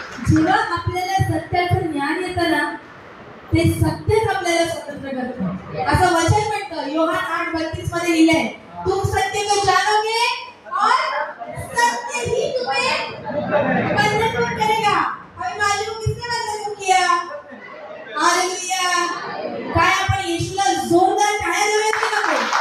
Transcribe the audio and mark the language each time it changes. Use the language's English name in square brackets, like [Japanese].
[Marathi] जेव्हा आपल्याला सत्याचं ज्ञान येतं ना, ते सत्यच आपल्याला स्वतंत्र करतं। असं वचन म्हणतं, योहान 8:32 मध्ये लिहिलंय, [Hindi] तुम सत्य को जानोगे और सत्य ही तुम्हें बंधन करेगा। अभी मालूम किसने बंधन किया? हालेलुया! [Marathi] काय आपण येशूला जोरदार टाळ्या देऊया की नको?